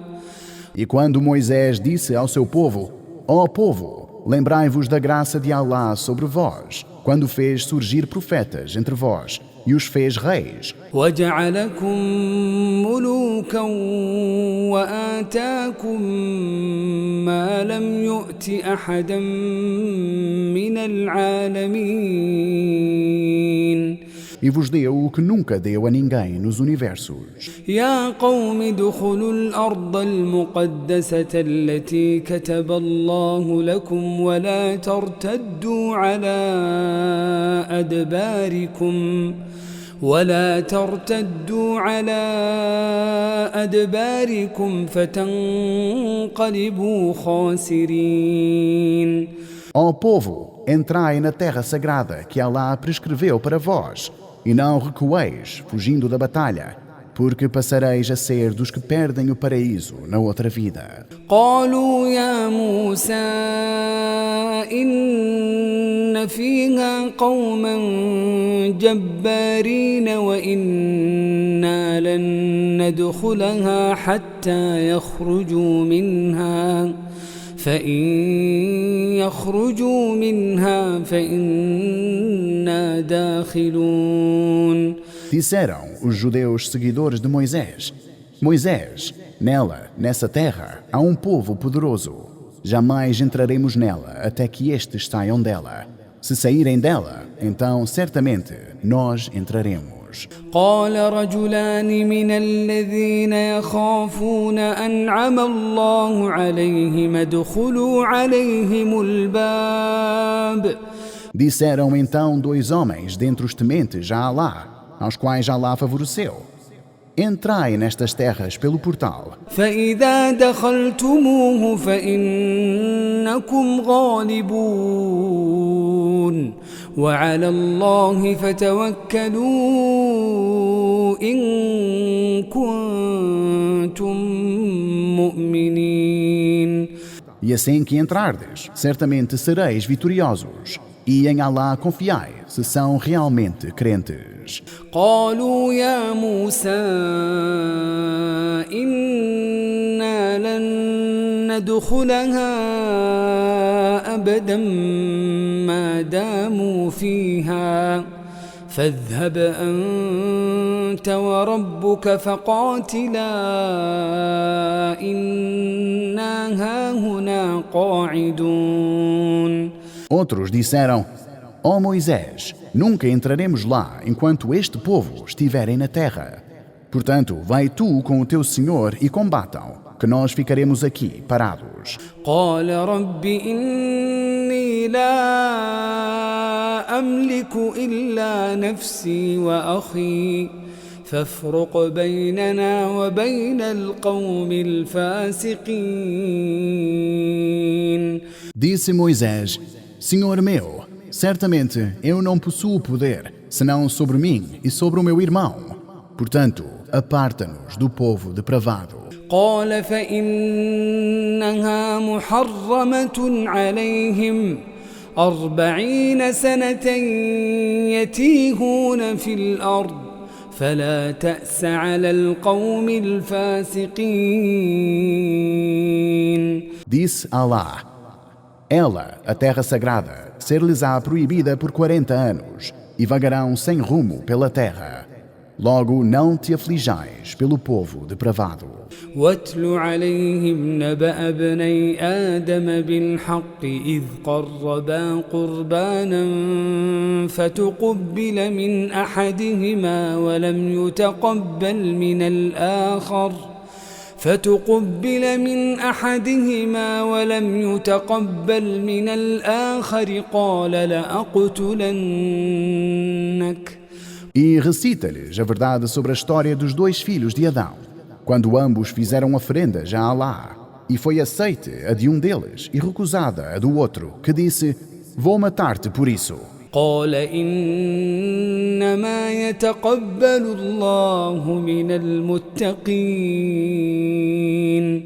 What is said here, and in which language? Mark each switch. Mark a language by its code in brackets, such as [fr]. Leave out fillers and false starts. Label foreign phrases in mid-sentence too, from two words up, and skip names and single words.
[pt] E quando Moisés disse ao seu povo, ó povo, lembrai-vos da graça de Alá sobre vós, quando fez surgir profetas entre vós e os fez reis. [ar] وجعلكم ملوكا وآتاكم ما لم يؤت أحدا من العالمين. [pt] E vos deu o que nunca deu a ninguém nos universos. [ar] يا قوم ادخلوا الأرض المقدسة التي كتب الله لكم ولا ترتدوا على أدباركم فتنقلبوا خاسرين. [pt] Ó povo, entrai na terra sagrada que Alá prescreveu para vós, e não recueis, fugindo da batalha, porque passareis a ser dos que perdem o paraíso na outra vida. [ar] قالوا يا موسى إن فيها قوما جبارين وإنا لن ندخلها حتى يخرجوا منها فإن يخرجوا منها فإنا داخلون. [pt] Disseram os judeus seguidores de Moisés: Moisés, nessa terra, há um povo poderoso. Jamais entraremos nela até que estes saiam dela. Se saírem dela, então certamente nós entraremos. teremos. [ar] قال رجلان من الذين يخافون أنعم الله عليهم ادخلوا عليهم الباب. [pt] Disseram então 2 homens dentre os tementes a Alá, aos quais Alá favoreceu: entrai nestas terras pelo portal. [ar] فإذا دخلتموه فإنكم غالبون وعلى الله فتوكلوا إن كنتم مؤمنين. [pt] E assim que entrardes, certamente sereis vitoriosos, e em Alá confiai, se são realmente crentes. [ar] قالوا يا موسى إنا لن ندخلها أبدا ما داموا فيها فاذهب أنت وربك فقاتلا إنا هاهنا قاعدون. [pt] Outros disseram: ó Moisés, nunca entraremos lá enquanto este povo estiverem na terra. Portanto, vai tu com o teu Senhor e combatam, que nós ficaremos aqui parados. [ar] قال رب إني لا أملك إلا نفسي وأخي فافرق بيننا وبين القوم الفاسقين. [pt] Disse Moisés: Senhor meu, certamente eu não possuo poder, senão sobre mim e sobre o meu irmão. Portanto, aparta-nos do povo depravado. [ar] قال فإنها محرمة عليهم 40 سنة يتيهون في الأرض فلا تأس على القوم الفاسقين. [pt] Disse Alá: ela, a terra sagrada, ser-lhes-á proibida por 40 anos, e vagarão sem rumo pela terra. Logo não te aflijais pelo povo depravado. [ar] واتل عليهم نبأ ابني آدم بالحق إذ قربا قربانا فتقبل من أحدهما ولم يتقبل من الآخر قال لأقتلنك. [pt] E recita-lhes a verdade sobre a história dos 2 filhos de Adão, quando ambos fizeram ofrendas a Alá, e foi aceite a de um deles e recusada a do outro, que disse: vou matar-te por isso. [ar] قال إنما يتقبل الله من المتقين.